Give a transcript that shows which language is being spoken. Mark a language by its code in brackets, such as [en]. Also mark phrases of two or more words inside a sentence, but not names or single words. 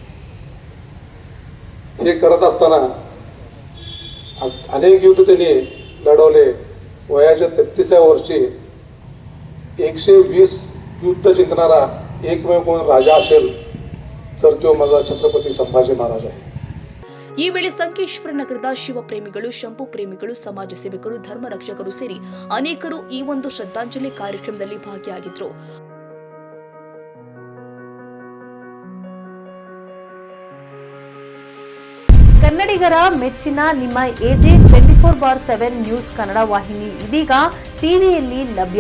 [mr] हे करत असताना अनेक युद्ध त्यांनी लढवले. वयाच्या 33व्या वर्षी 120 युद्ध जिंकणारा एकमेव कोण राजा असेल तर तो माझा छत्रपती संभाजी महाराज आहे. [kn] ಈ ವೇಳೆ ಸಂಕೇಶ್ವರ ನಗರದ ಶಿವಪ್ರೇಮಿಗಳು, ಶಂಭು ಪ್ರೇಮಿಗಳು, ಸಮಾಜ ಸೇವಕರು, ಧರ್ಮ ರಕ್ಷಕರು ಸೇರಿ ಅನೇಕರು ಈ ಒಂದು ಶ್ರದ್ಧಾಂಜಲಿ ಕಾರ್ಯಕ್ರಮದಲ್ಲಿ ಭಾಗಿಯಾಗಿದ್ರು. ಕನ್ನಡಿಗರ ಮೆಚ್ಚಿನ ನಿಮ್ಮ ಎಜೆ 24/7 ನ್ಯೂಸ್ ಕನ್ನಡ ವಾಹಿನಿ ಇದೀಗ ಟಿವಿಯಲ್ಲಿ ಲಭ್ಯ.